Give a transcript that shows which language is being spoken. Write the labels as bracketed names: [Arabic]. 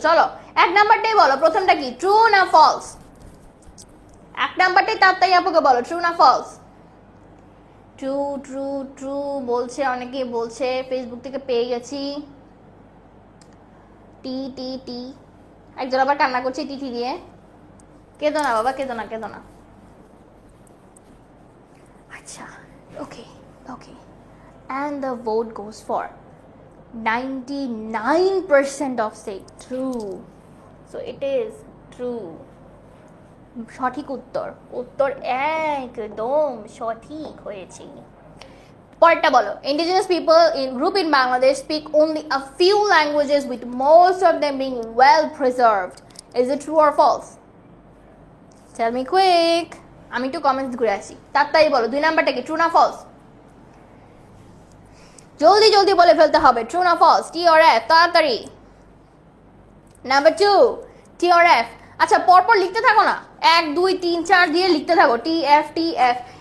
[Bangla] চলো 1 নাম্বারটাই বলো, প্রথমটা কি, ট্রু না ফলস? 1 নাম্বারটাই তাড়াতাড়ি আপুকে বলো, ট্রু না ফলস? ট্রু ট্রু ট্রু বলছে, অনেকেই বলছে, ফেসবুক থেকে পেয়ে গেছি। টি টি টি, একজন আবার কান্না করছে টিটি দিয়ে। কেঁদো না বাবা, কেঁদো না, কেঁদো না। [English] আচ্ছা okay okay, and the vote goes for 99% of say true, so it is true. [Bangla] সঠিক উত্তর, উত্তর একদম সঠিক হয়েছে। পরেরটা বলো, [English] indigenous people in group in Bangladesh speak only a few languages with most of them being well preserved. Is it true or false? Tell me quick. [Bangla] আমি একটু কমেন্টস ঘুরে আসি, তাড়াতাড়ি বলো 2 নাম্বারটা কি, ট্রু না ফলস? জলদি জলদি বলে ফেলতে হবে, ট্রু না ফলস, টি অর এফ, তাড়াতাড়ি। Number 2 tea or F. আচ্ছা পরপর লিখতে থাকো না, 1 2 3 4 দিয়ে লিখতে থাকো, টি এফ টি এফ।